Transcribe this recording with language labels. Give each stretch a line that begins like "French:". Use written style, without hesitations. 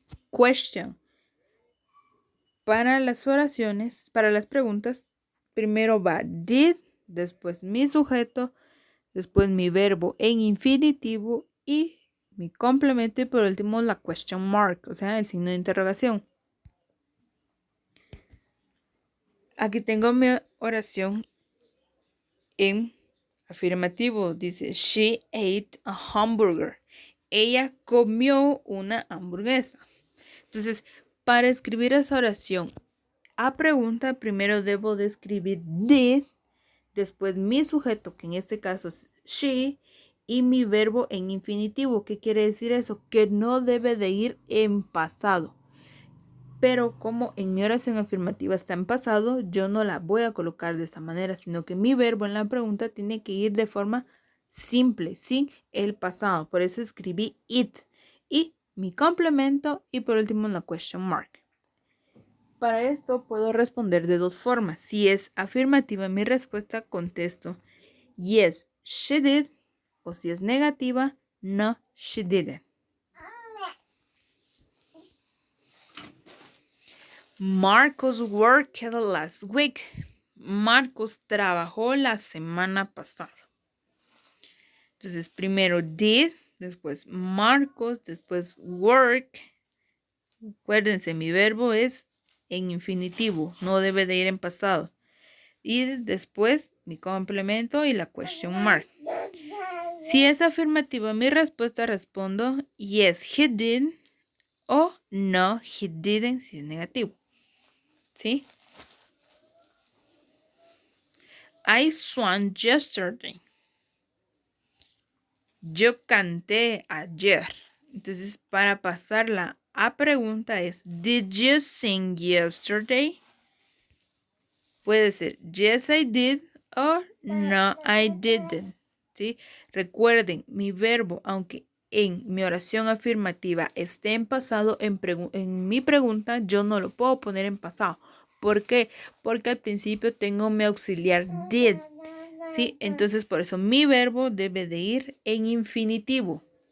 Spanish: Question. Para las oraciones, para las preguntas, primero va did, después mi sujeto, después mi verbo en infinitivo y mi complemento y por último la question mark, o sea, el signo de interrogación. Aquí tengo mi oración en afirmativo. Dice,
English: she ate a hamburger.
Spanish: Ella comió una hamburguesa. Entonces, para escribir esa oración a pregunta, primero debo de escribir did, después mi sujeto, que en este caso es she, y mi verbo en infinitivo. ¿Qué quiere decir eso? Que no debe de ir en pasado. Pero como en mi oración afirmativa está en pasado, yo no la voy a colocar de esta manera, sino que mi verbo en la pregunta tiene que ir de forma simple, sin el pasado. Por eso escribí it y mi complemento y por último la question mark. Para esto puedo responder de dos formas. Si es afirmativa mi respuesta, contesto
English: yes, she did.
Spanish: O si es negativa,
English: no, she didn't. Marcos worked last week.
Spanish: Marcos trabajó la semana pasada. Entonces, primero did, después Marcos, después work. Acuérdense, mi verbo es en infinitivo, no debe de ir en pasado. Y después mi complemento y la question mark. Si es afirmativa mi respuesta, respondo
English: yes, he did
Spanish: o
English: no, he didn't
Spanish: si es negativo. ¿Sí?
English: I swam yesterday.
Spanish: Yo canté ayer. Entonces, para pasarla a pregunta es,
English: did you sing yesterday?
Spanish: Puede ser,
English: yes, I did
Spanish: o
English: no, I didn't.
Spanish: ¿Sí? Recuerden, mi verbo, aunque en mi oración afirmativa esté en pasado, en mi pregunta yo no lo puedo poner en pasado. ¿Por qué? Porque al principio tengo mi auxiliar did. ¿Sí? Entonces, por eso mi verbo debe de ir en infinitivo.